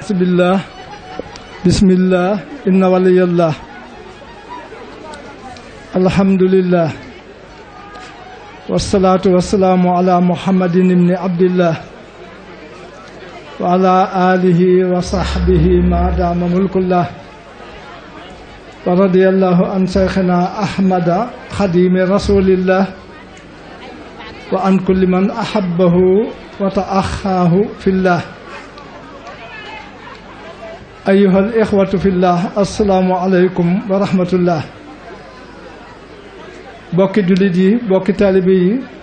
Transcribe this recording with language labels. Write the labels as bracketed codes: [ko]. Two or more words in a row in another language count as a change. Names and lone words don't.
[ar] بسم الله إن ولي الله الحمد لله والصلاة والسلام على محمد بن عبد الله وعلى آله وصحبه ما دام ملك الله ورضي الله عن شيخنا أحمد خادم رسول الله وعن كل من أحبه وتآخاه في الله أيها الإخوة في الله السلام عليكم ورحمة الله [wo] bokki jullit yi bokki taalibe yi